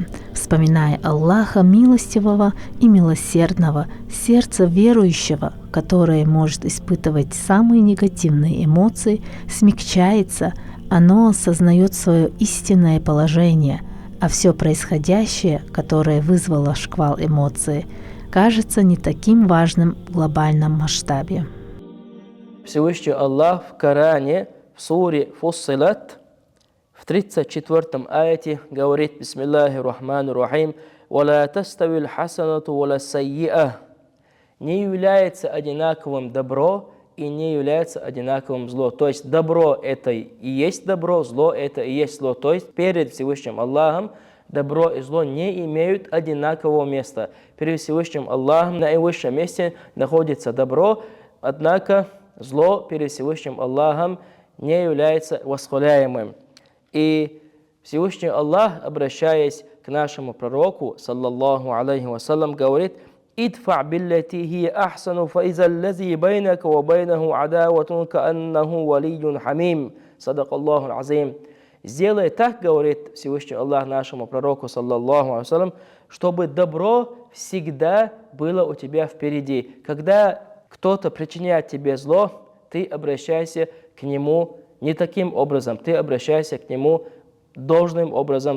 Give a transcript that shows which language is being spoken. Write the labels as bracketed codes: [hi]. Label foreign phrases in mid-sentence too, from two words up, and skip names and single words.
[ru] Вспоминая Аллаха милостивого и милосердного, сердце верующего, которое может испытывать самые негативные эмоции, смягчается, оно осознает свое истинное положение, а все происходящее, которое вызвало шквал эмоций, кажется не таким важным в глобальном масштабе. Всевышний Аллах в Коране, в суре Фуссилат, в 34-м аяте говорит: [ar] «بسم الله الرحمن الرحيم ولا تستوي الحسنة ولا السيئة». [ru] Не является одинаковым добро и не является одинаковым зло. То есть добро – это и есть добро, зло – это и есть зло. То есть перед Всевышним Аллахом добро и зло не имеют одинакового места. Перед Всевышним Аллахом на наивысшем месте находится добро, однако зло перед Всевышним Аллахом не является восхваляемым. И Всевышний Аллах, обращаясь к нашему пророку, [ar] صلى الله عليه وسلم, говорит: «ادفع بالتي هي أحسن فإذا الذي بينك وبينه عداوة كأنه ولي حميم». صدق الله العظيم. [ru] Сделай так, говорит Всевышний Аллах нашему пророку, [ar] صلى الله عليه وسلم, [ru] чтобы добро всегда было у тебя впереди. Когда кто-то причиняет тебе зло, ты обращайся к нему не таким образом, ты обращайся к нему должным образом.